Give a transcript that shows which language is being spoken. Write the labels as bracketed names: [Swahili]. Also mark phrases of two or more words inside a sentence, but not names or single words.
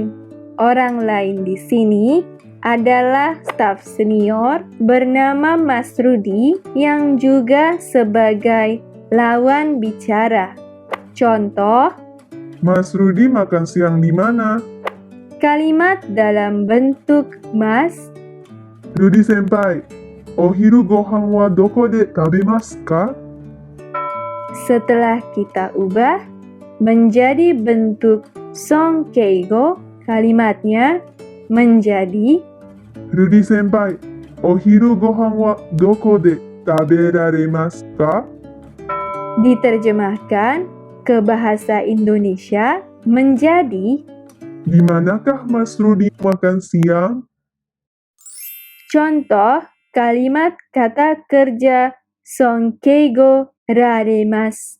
[Indonesian] Orang lain di sini adalah staf senior bernama Mas Rudi yang juga sebagai lawan bicara. Contoh: Mas Rudi makan siang di mana? kalimat dalam bentuk mas. [Japanese] Rudi先輩、お昼ご飯はどこで食べますか? [Indonesian] Setelah kita ubah menjadi bentuk songkeigo, kalimatnya menjadi [Japanese] Rudi先輩、お昼ご飯はどこで食べられますか? [Indonesian] diterjemahkan ke bahasa Indonesia menjadi Di manakah Mas Rudi makan siang? contoh kalimat kata kerja Sonkeigo raremasu.